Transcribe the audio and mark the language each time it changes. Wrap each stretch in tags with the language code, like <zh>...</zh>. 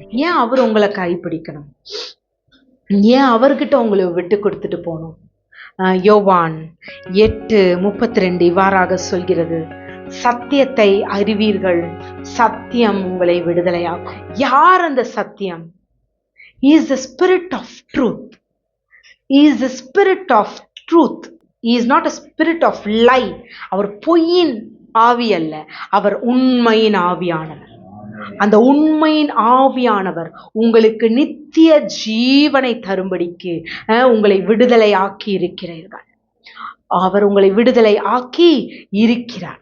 <ta>ஏன் அவர் உங்களை கைப்பிடிக்கணும்? ஏன் அவர்கிட்ட உங்களை விட்டு கொடுத்துட்டு போகணும்? யோவான் 8:32 இவ்வாறாக சொல்கிறது, சத்தியத்தை அறிவீர்கள், சத்தியம் உங்களை விடுதலையாகும். யார் அந்த சத்தியம்?</ta> <en>He is the spirit of truth. He is the spirit of truth. He is not a spirit of lie.</en> <ta>அவர் பொய்யின் ஆவி அல்ல, அவர் உண்மையின் ஆவியானவர். அந்த உண்மையின் ஆவியானவர் உங்களுக்கு நித்திய ஜீவனை தரும்படிக்கு உங்களை விடுதலை ஆக்கி இருக்கிறார்கள். அவர் உங்களை விடுதலை ஆக்கி இருக்கிறார்.</ta>